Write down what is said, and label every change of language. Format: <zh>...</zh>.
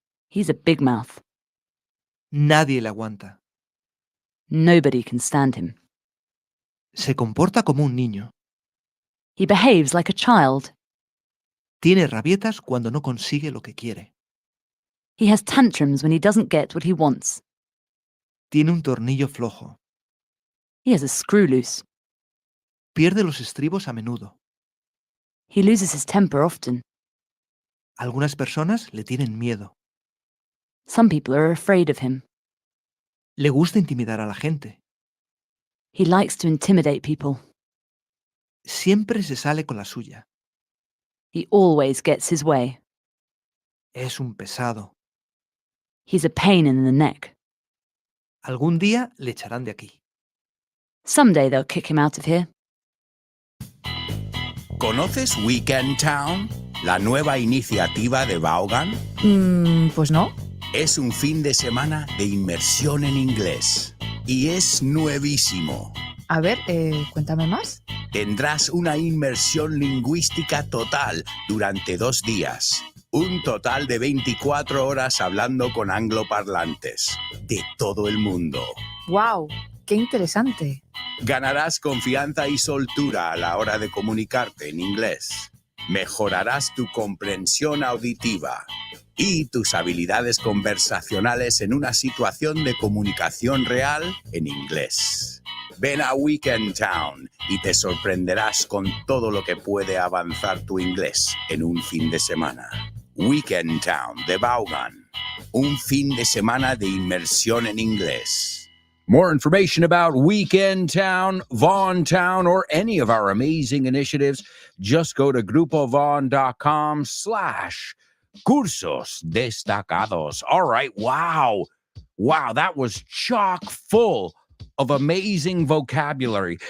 <en>He's a big mouth.</en> <es>Nadie le aguanta.</es> <en>Nobody can stand him.</en> <es>Se comporta como un niño.</es> <en>He behaves like a child.</en> <es>Tiene rabietas cuando no consigue lo que quiere.</es> <en>He has tantrums when he doesn't get what he wants.</en> <es>Tiene un tornillo flojo.</es> <en>He has a screw loose.</en> <es>Pierde los estribos a menudo.</es> <en>He loses his temper often.</en> <es>Algunas personas le tienen miedo.</es> <en>Some people are afraid of him.</en> <es>Le gusta intimidar a la gente.</es> <en>He likes to intimidate people.</en> <es>Siempre se sale con la suya.</es> <en>He always gets his way.</en> <es>Es un pesado.</es> <en>He's a pain in the neck.</en> <es>Algún día le echarán de aquí.</es> <en>Someday they'll kick him out of here.</en> <es>¿Conoces Weekend Town? La nueva iniciativa de Vaughan. Pues no. Es un fin de semana de inmersión en inglés. Y es nuevísimo. A ver, cuéntame más. Tendrás una inmersión lingüística total durante 2 días. Un total de 24 horas hablando con angloparlantes de todo el mundo. ¡Wow! ¡Qué interesante! Ganarás confianza y soltura a la hora de comunicarte en inglés. Mejorarás tu comprensión auditiva y tus habilidades conversacionales en una situación de comunicación real en inglés. Ven a Weekend Town y te sorprenderás con todo lo que puede avanzar tu inglés en un fin de semana. Weekend Town de Vaughan. Un fin de semana de inmersión en inglés.</es> <en>More information about Weekend Town, Vaughan Town, or any of our amazing initiatives, just go to grupovaughn.com/weekendtown.</en> <es>Cursos destacados.</es> <en>All right. Wow. Wow. That was chock full of amazing vocabulary.</en>